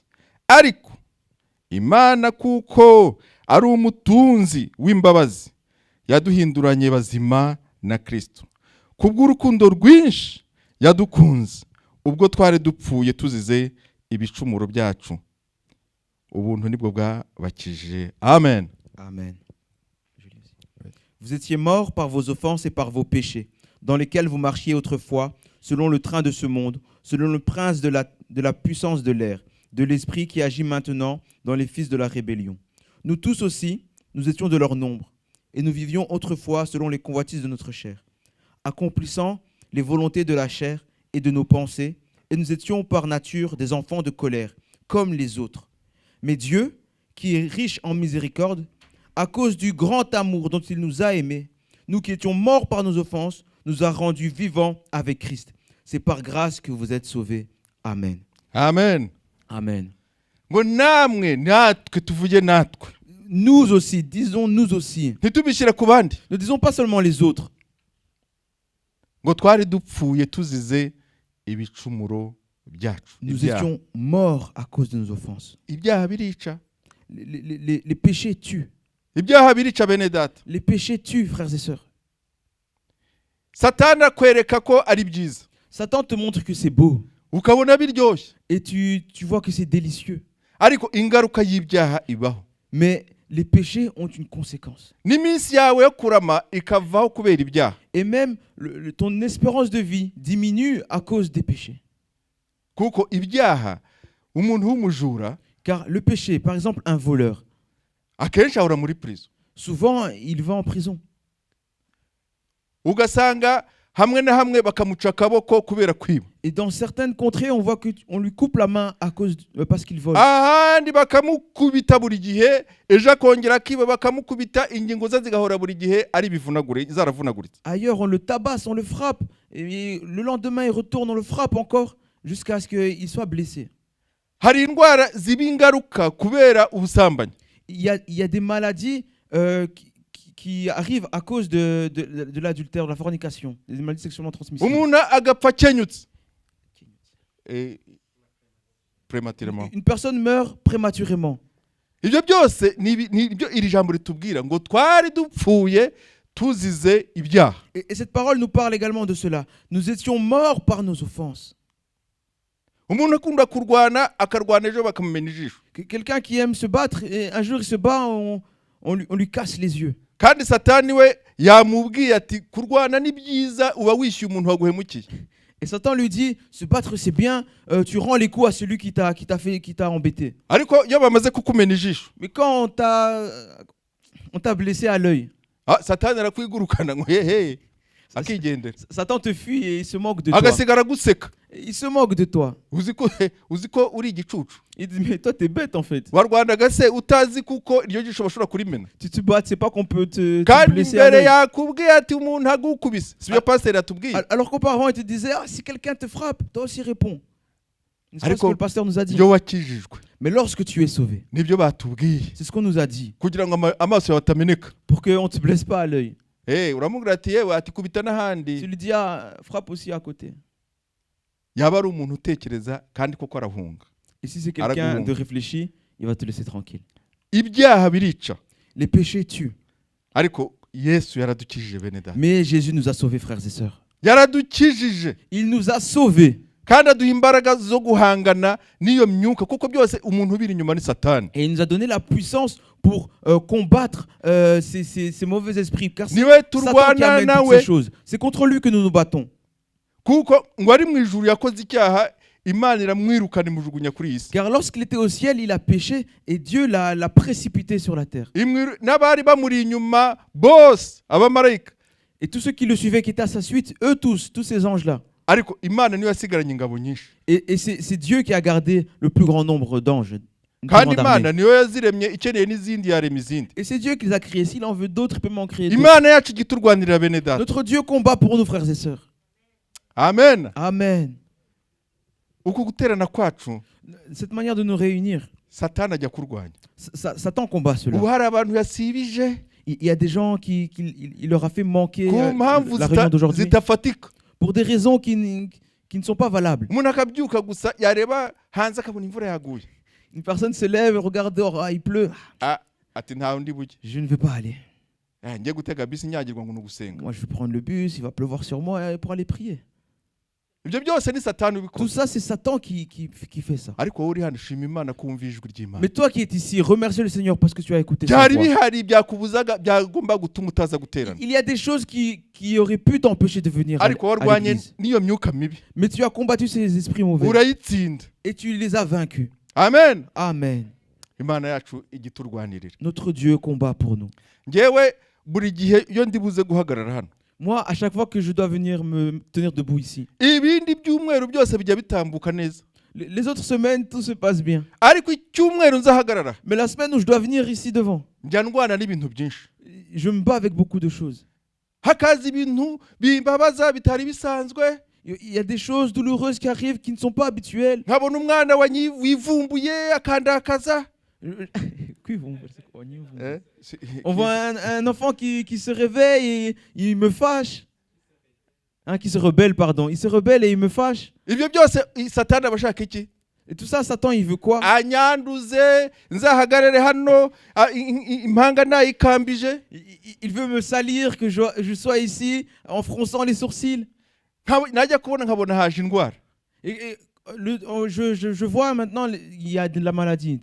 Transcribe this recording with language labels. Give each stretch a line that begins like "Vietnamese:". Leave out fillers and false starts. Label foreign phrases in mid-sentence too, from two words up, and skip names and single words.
Kinyarwanda: Ariko Imana kuko ari umutunzi w'imbabazi, yaduhinduranye bazima na Kristo. Kubw'urukundo rwinshi yadukunze, ubwo twari dupfuye tuzize ibicumuro byacu, ubuntu nibwo bwabakijije. Amen. Amen.
French: Vous étiez morts par vos offenses et par vos péchés, dans lesquels vous marchiez autrefois, selon le train de ce monde, selon le prince de la puissance de l'air, de l'esprit qui agit maintenant dans les fils de la rébellion. Nous tous aussi, nous étions de leur nombre, et nous vivions autrefois selon les convoitises de notre chair, accomplissant les volontés de la chair et de nos pensées, et nous étions par nature des enfants de colère, comme les autres. Mais Dieu, qui est riche en miséricorde, à cause du grand amour dont il nous a aimés, nous qui étions morts par nos offenses, nous a rendus vivants avec Christ. C'est par grâce que vous êtes sauvés. Amen. Amen. Amen.
Kinyarwanda: Ngo namwe natwe tuvuge natwe,
French: Nous aussi, disons nous aussi.
Kinyarwanda: ntitubishyire ku bandi,
French: Ne disons pas seulement les autres.
Kinyarwanda: ngo twari dupfuye tuzize ibicumuro byacu.
French: Nous étions morts à cause de nos offenses.
Kinyarwanda: Ibyaha birica.
French: Les péchés tuent.
Kinyarwanda: Ibyaha birica bene data.
French: Les péchés tuent, frères et sœurs.
Kinyarwanda: Satani akwereka ko ari byiza,
French: Satan te montre que c'est beau
Kinyarwanda: ukabona biryoshye,
French: et tu vois que c'est délicieux.
Kinyarwanda: ariko ingaruka y'ibyaha ibaho.
French: Mais les péchés ont une conséquence.
Kinyarwanda: N'iminsi yawe yo kurama ikavaho kubera ibyaha.
French: Et même ton espérance de vie diminue à cause des péchés.
Kinyarwanda: Kuko ibyaha umuntu w'umujura
French: Car le péché, par exemple un voleur,
Kinyarwanda: akenshi ahora muri prison,
French: souvent il va en prison.
Kinyarwanda: ugasanga hamwe na hamwe bakamuca akaboko kubera kwiba,
French: Et dans certaines contrées, on voit qu'on lui coupe la main à cause parce qu'il vole.
Kinyarwanda: ahandi bakamukubita buri gihe, ejo akongera akiba bakamukubita, ingingo ze zigahora buri gihe ari bivunagure zaravunaguritse.
French: Ailleurs, on le tabasse, on le frappe. Et le lendemain, il retourne, on le frappe encore jusqu'à ce qu'il soit blessé.
Kinyarwanda: Hari indwara ziba ingaruka kubera ubusambanyi.
French: Il y a des maladies qui arrivent à cause de l'adultère, de la fornication, des maladies sexuellement transmissibles.
Kinyarwanda: Umuntu agapfa kenyutse,
French: prématurément. Une personne meurt prématurément.
Kinyarwanda: Ibyo byose nibyo iri jambo ritubwira ngo twari dupfuye tuzize ibyaha.
French: Et cette parole nous parle également de cela. Nous étions morts par nos offenses.
Kinyarwanda: Umuntu akunda kurwana akarwana ejo bakamumena ijisho.
French: Quelqu'un qui aime se battre, et un jour il se bat, on lui casse les yeux.
Kinyarwanda: Kandi Satani we yamubwiye ati kurwana ni byiza, uba wishyuye umuntu waguhemukiye.
French: Et Satan lui dit, se battre c'est bien, tu rends les coups à celui qui t'a embêté.
Kinyarwanda: Ariko iyo bamaze kukumena ijisho,
French: Mais quand on t'a blessé à l'œil,
Kinyarwanda: Satani arakwigurukana ngo hehe akigendera,
French: Satan te fuit et il se moque de toi.
Kinyarwanda: agasigara guseka.
French: Il se moque de toi.
Kinyarwanda: uzi ko uri igicucu.
French: Il dit, mais toi, t'es bête en fait.
Kinyarwanda: Warwanaga se utazi kuko iryo jisho bashobora kurimena.
French: Tu te bats, c'est pas qu'on peut te
Kinyarwanda: Kandi
French: blesser à
Kinyarwanda: imbere
French: l'œil.
Kinyarwanda: yakubwiye ati umuntu agukubise. Sibyo pasteur yatubwiye.
French: Alors qu'auparavant, il te disait, ah, si quelqu'un te frappe, toi aussi réponds. C'est pas ce que le pasteur nous a dit.
Kinyarwanda: Iyo wakijijwe
French: Mais lorsque tu es sauvé,
Kinyarwanda: nibyo batubwiye
French: c'est ce qu'on nous a dit.
Kinyarwanda: kugira ngo amaso yawe atameneka.
French: Pour qu'on ne te blesse pas à l'œil.
Kinyarwanda: Uramubwira ati yewe ati kubita
French: Tu
Kinyarwanda: n'ahandi.
French: lui dis, ah, frappe aussi à côté.
Kinyarwanda: Yaba ari umuntu utekereza kandi koko arahunga.
French: Et si c'est quelqu'un
Kinyarwanda: Araguhunga.
French: de réfléchi, il va te laisser tranquille.
Kinyarwanda: Ibyaha birica.
French: Les péchés tuent.
Kinyarwanda: Ariko Yesu yaradukijije bene data.
French: Mais Jésus nous a sauvés, frères et sœurs.
Kinyarwanda: Yaradukijije.
French: Il nous a sauvés.
Kinyarwanda: Kandi aduha imbaraga zo guhangana n'iyo myuka kuko byose umuntu ubiri inyuma ni Satani.
French: Et il nous a donné la puissance pour combattre ces mauvais esprits. Car c'est
Kinyarwanda: Niwe
French: Satan qui
Kinyarwanda: turwana
French: amène toutes
Kinyarwanda: nawe
French: ces choses. C'est contre lui que nous nous battons.
Kinyarwanda: kuko ngo ari mu ijuru yakoze icyaha Imana iramwirukana imujugunya kuri iyi si.
French: Car lorsqu'il était au ciel, il a péché et Dieu l'a précipité sur la terre.
Kinyarwanda: N'abari bamuri inyuma bose abamarayika.
French: Et tous ceux qui le suivaient, qui étaient à sa suite, eux tous ces anges-là.
Kinyarwanda: Ariko Imana niyo yasigaranye ingabo nyinshi.
French: Et c'est Dieu qui a gardé le plus grand nombre d'anges. une plus
Kinyarwanda: Kandi
French: grande armée.
Kinyarwanda: Imana niyo yaziremye ikeneye n'izindi yarema izindi.
French: Et c'est Dieu qui les a créés. S'il en veut d'autres, il peut m'en créer d'autres.
Kinyarwanda: Imana yacu igiturwanirira bene data.
French: Notre Dieu combat pour nous, frères et sœurs. Amen. Amen.
Kinyarwanda: Uku guterana kwacu
French: Cette manière de nous réunir,
Kinyarwanda: Satani ajya kurwanya.
French: Satan combat cela.
Kinyarwanda: Ubu hari abantu yasibije
French: Il y a des gens il leur a fait manquer
Kinyarwanda: ku mpamvu
French: la réunion d'aujourd'hui
Kinyarwanda: zitafatika.
French: pour des raisons qui ne sont pas valables.
Kinyarwanda: Umuntu akabyuka gusa yareba hanze akabona imvura yaguye.
French: Une personne se lève, regarde dehors, ah, il pleut.
Kinyarwanda: Ati nta undi bujye.
French: Je ne veux pas aller.
Kinyarwanda: Ngiye gutega bisi nyagirwa ngo nugusenga.
French: Moi, je vais prendre le bus, il va pleuvoir sur moi pour aller prier.
Kinyarwanda: Ibyo byose ni Satani ubikora.
French: Tout ça, c'est Satan qui fait ça.
Kinyarwanda: Ariko wowe uri hano shima Imana kumva ijwi ry'Imana.
French: Mais toi qui es ici, remercie le Seigneur parce que tu as écouté sa
Kinyarwanda: Byari
French: voix.
Kinyarwanda: bihari byakubuzaga byagomba gutuma utaza guterana.
French: Il y a des choses qui auraient pu t'empêcher de venir à
Kinyarwanda: Ariko warwanye
French: l'église.
Kinyarwanda: n'iyo myuka mibi.
French: Mais tu as combattu ces esprits mauvais
Kinyarwanda: Urayitsinda.
French: et tu les as vaincus. Amen. Amen.
Kinyarwanda: Imana yacu igiturwanirira.
French: Notre Dieu combat pour nous.
Kinyarwanda: Ngewe buri gihe iyo ndibuze guhagarara hano.
French: Moi, à chaque fois que je dois venir me tenir debout ici,
Kinyarwanda: Ibindi byumweru byose bijya bitambuka neza.
French: les autres semaines, tout se passe bien.
Kinyarwanda: Ariko icyumweru nzahagarara.
French: Mais la semaine où je dois venir ici devant,
Kinyarwanda: Njya ndwana n'ibintu byinshi.
French: je me bats avec beaucoup de choses.
Kinyarwanda: Hakaza ibintu bimbabaza bitari bisanzwe.
French: Il y a des choses douloureuses qui arrivent qui ne sont pas habituelles.
Kinyarwanda: Nkabona umwana wivumbuye akandakaza.
French: On voit un enfant qui se réveille et il me fâche. Qui se rebelle, pardon. Il se rebelle et il me fâche.
Kinyarwanda: Ibyo byose Satani abashaka iki?
French: Et tout ça, Satan, il veut quoi?
Kinyarwanda: Anyanduze nzahagarare hano impanga nayikambije.
French: Il veut me salir, que je sois ici en fronçant les sourcils.
Kinyarwanda: Najya kubona nkabona haje indwara.
French: Je vois maintenant, il y a de la maladie.